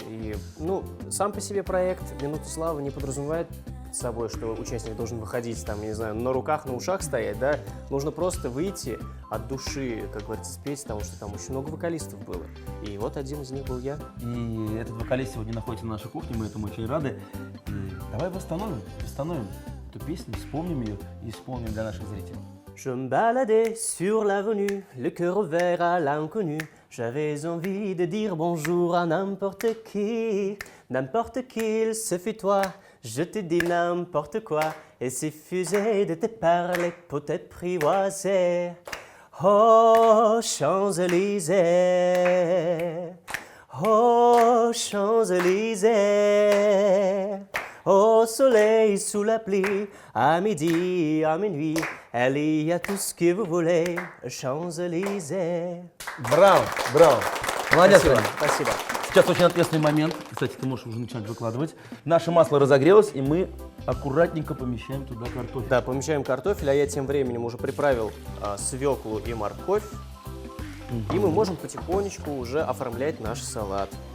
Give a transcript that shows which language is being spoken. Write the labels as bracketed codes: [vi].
[ru] И, ну, сам по себе проект «Минута славы» не подразумевает собой, что участник должен выходить, там, я не знаю, на руках, на ушах стоять, да. Нужно просто выйти от души, как говорится, спеть, потому что там очень много вокалистов было. И вот один из них был я. И этот вокалист сегодня находится на нашей кухне, мы этому очень рады. И давай восстановим эту песню, вспомним ее и исполним для наших зрителей. [fr] Je me baladais sur l'avenue, le cœur ouvert à l'inconnu. J'avais envie de dire bonjour à n'importe qui, ce fut toi. je te dis n'importe quoi, et suffisait de te parler pour t'apprivoiser. Oh, Champs-Élysées, oh, Champs-Élysées, au soleil, sous la pluie, à midi, à minuit, il y a tout ce que vous voulez, Champs-Élysées. [ru] Браво, браво. Молодец, Спасибо, Роман. спасибо. Сейчас очень ответственный момент. Кстати, ты можешь уже начинать выкладывать. Наше масло разогрелось, и мы аккуратненько помещаем туда картофель. Да, помещаем картофель, а я тем временем уже приправил свеклу и морковь. И мы можем потихонечку уже оформлять наш салат.